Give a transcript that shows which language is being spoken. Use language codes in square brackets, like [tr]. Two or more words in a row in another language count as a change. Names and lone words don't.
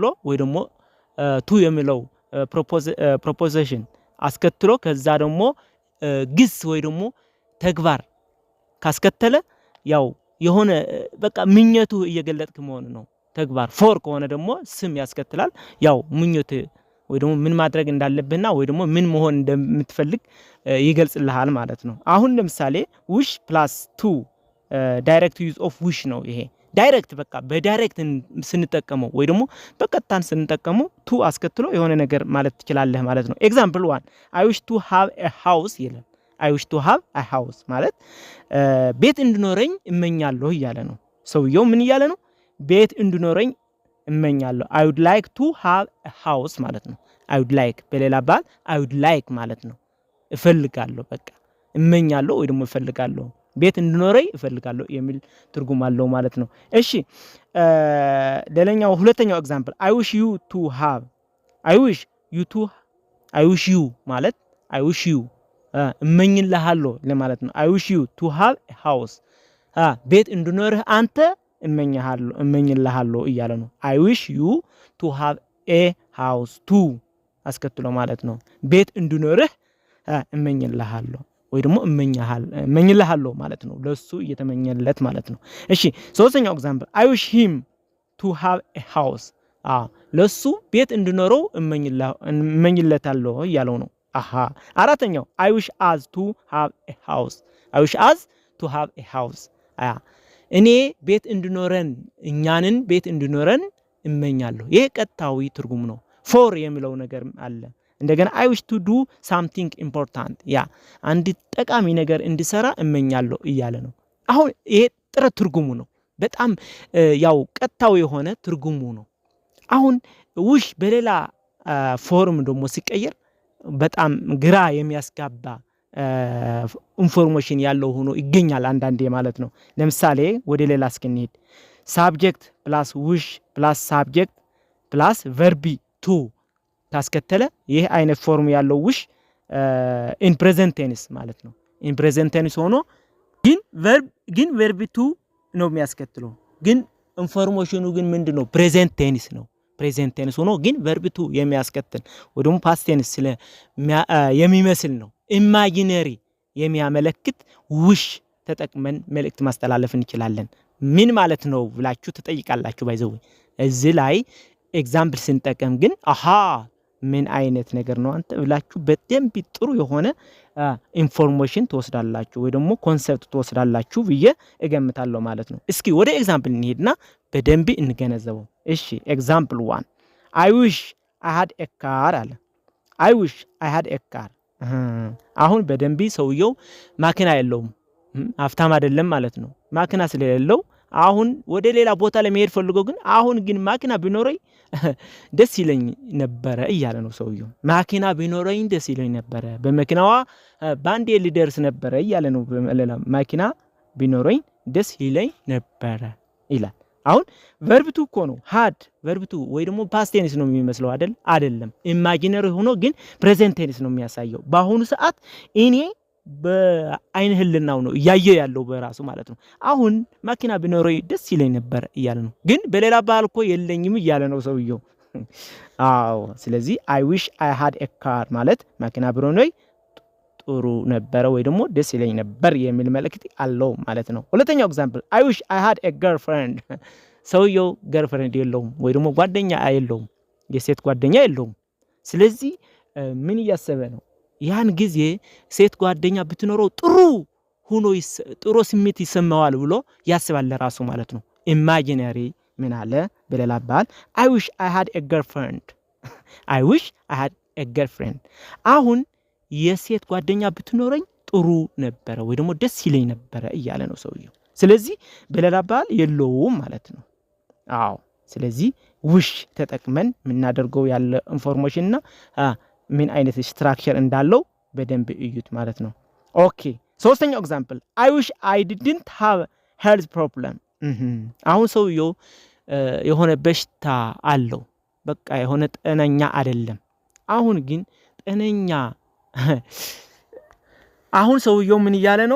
[am] ወይ ደግሞ ቱ የሚለው ፕሮፖዚሽን አስከትሎ ከዛ ደግሞ ግስ ወይ ደግሞ ተግባር ካስከተለ ያው የሆነ በቃ ምኞቱ እየገለጥክ መሆን ነው። ተግባር ፎር ከሆነ ደግሞ ስም ያስከትላል። ያው ምኞት ወይ ደግሞ ምን ማድረግ እንዳለብህና ወይ ደግሞ ምን መሆን እንደምትፈልግ ይገልጽልሃል ማለት ነው። አሁን ለምሳሌ [en] wish plus to direct use of wish [am] ነው ይሄ። ዳይሬክት በቃ በዳይሬክት ስንጠቀመው ወይ ደግሞ በቀጥታን ስንጠቀመው ቱ አስከትሎ የሆነ ነገር ማለት ትችላለህ ማለት ነው። ኤግዛምፕል 1 [en] I wish to have a house [am] ይላል። [en] I wish to have a house [am] ማለት ቤት እንዲኖረኝ እመኛለሁ እያለ ነው። ሰውየው ምን እያለ ነው? ቤት እንዲኖረኝ እመኛለሁ። [en] I would like to have a house [am] ማለት ነው። [en] I would like [am] በሌላ ባል [en] I would like [am] ማለት ነው። እፈልጋለሁ በቃ እመኛለሁ ወይ ደግሞ እፈልጋለሁ ቤት እንዲኖረኝ እፈልጋለሁ የሚል ትርጉም አለው ማለት ነው። እሺ ሁለተኛው ኤግዛምፕል [en] I wish you to have I wish you ማለት I wish you [am] እመኝልሃለሁ ለማለት ነው። [en] I wish you to have a house [am] ቤት እንዲኖርህ አንተ እመኝልሃለሁ እያለ ነው። [en] I wish you to have a house to [am] አስከትሎ ማለት ነው። ቤት እንዲኖርህ እመኝልሃለሁ ወይ ደግሞ እመኝልሃለሁ ማለት ነው። ለሱ እየተመኘለት ማለት ነው። እሺ ሶስተኛው ኤግዛምፕል [en] I wish him to have a house [am] ለሱ ቤት እንዲኖረው እመኝለታለሁ እያለው ነው። አራተኛው [en] I wish us to have a house [am] እኔ ቤት እንዲኖረን እኛንን ቤት እንዲኖረን እመኛለሁ። ይሄ ቀጥታዊ ትርጉም ነው። ፎር የሚለው ነገር አለ። እንደገና [en] I wish to do something important [am] አንድ ጠቃሚ ነገር እንዲሰራ እመኛለሁ እያለ ነው። አሁን ይሄ ጥረ ትርጉሙ ነው። በጣም ያው ቀጥታው የሆነ ትርጉሙ ነው። አሁን wish በሌላ ፎርም ደግሞ ሲቀየር በጣም ግራ የሚያስጋባ ኢንፎርሜሽን ያለው ሆኖ ይገኛል አንዳንዴ ማለት ነው። ለምሳሌ ወደ ሌላ እስክንሄድ [en] subject plus wish plus subject plus verb to [am] ታስከተለ ይሄ አይነት ፎርም ያለው [en] wish in present tense [am] ማለት ነው። [en] in present tense [am] ሆኖ ግን [en] verb to [am] ነው የሚያስከትለው። ግን ኢንፎርሜሽኑ ግን ምንድነው? [en] present tense [am] ነው። [en] present tense [am] ሆኖ ግን [en] verb to [am] የሚያስከትል ወይ ደግሞ [en] past tense [am] የሚመስል ነው። imaginary የሚያመለክት wish ተጠቅመን መልእክት ማስተላለፍ እንችላለን። ምን ማለት ነው ብላችሁ ትጠይቃላችሁ። ባይዘው እዚህ ላይ ኤግዛምፕል ስንጠቀም ግን ምን አይነት ነገር ነው አንተ ብላችሁ በደንብ ጥሩ የሆነ ኢንፎርሜሽን ትወስዳላችሁ ወይ ደግሞ ኮንሰፕት ትወስዳላችሁ ብዬ እገምታለሁ ማለት ነው። እስኪ ወደ ኤግዛምፕል እንሄድና በደንብ እንገነዘበው። እሺ ኤግዛምፕል 1 [en] I wish I had a car [am] አለ። [en] I wish I had a car [am] አሁን በደንብ ሰውየው ማኪና የለውም፣ ሀብታም አይደለም ማለት ነው። ማኪና ስለሌለው አሁን ወደ ሌላ ቦታ ለመሄድ ፈልጎ ግን አሁን ግን ማኪና ቢኖረኝ ደስ ይለኝ ነበር እያለ ነው ሰውየው። ማኪና ቢኖረኝ ደስ ይለኝ ነበር፣ በመኪናዋ ባንዴ ሊደርስ ነበር እያለ ነው። በመለላ ማኪና ቢኖረኝ ደስ ይለኝ ነበር ይላል። አሁን [en] verb to [am] እኮ ነው [en] had verb to [am] ወይ ደግሞ [en] past tense [am] ነው የሚመስለው አይደለም። imaginary ሆኖ ግን [en] present tense [am] ነው የሚያሳየው። በአሁኑ ሰዓት እኔ በአይን ህልናው ነው እያየ ያለው በራሱ ማለት ነው። አሁን ማኪና ቢኖረኝ ደስ ይለኝ ነበር እያለ ነው። ግን በሌላ ባህል እኮ የለኝም እያለ ነው ሰውየው። ስለዚህ [en] I wish I had a car [am] ማለት ማኪና ቢኖረኝ ጥሩ ነበር ወይ ደግሞ ደስ ይለኝ ነበር የሚል መልእክት አለው ማለት ነው። ሁለተኛው ኤግዛምፕል [en] I wish I had a girlfriend [am] ሰውየው girlfriend የለውም ወይ ደግሞ ጓደኛ የለውም፣ የሴት ጓደኛ የለውም። ስለዚህ ምን እያሰበ ነው? ያን ጊዜ ሴት ጓደኛ ብትኖረው ጥሩ ስሜት ይሰማዋል ብሎ ያስባል ለራሱ ማለት ነው። ኢማጂነሪ ምን አለ በሌላ ባል [en] I wish I had a girlfriend [am] አሁን የሴት ጓደኛ ብትኖረኝ ጥሩ ነበር ወይ ደግሞ ደስ ይለኝ ነበር እያለ ነው ሰውየው። ስለዚህ በሌላ ባል የለውም ማለት ነው። አዎ ስለዚህ ዊሽ ተጠቅመን የምናደርገው ያለ ኢንፎርሜሽን እና ምን አይነት ስትራክቸር እንዳለው በደንብ እዩት ማለት ነው። ኦኬ ሶስተኛው ኤግዛምፕል [en] I wish I didn't have health problem። [am] አሁን ሰውየው የሆነ በሽታ አለው፣ በቃ የሆነ ጤነኛ አይደለም። አሁን ግን ጤነኛ አሁን ሰውየው ምን እያለ ነው?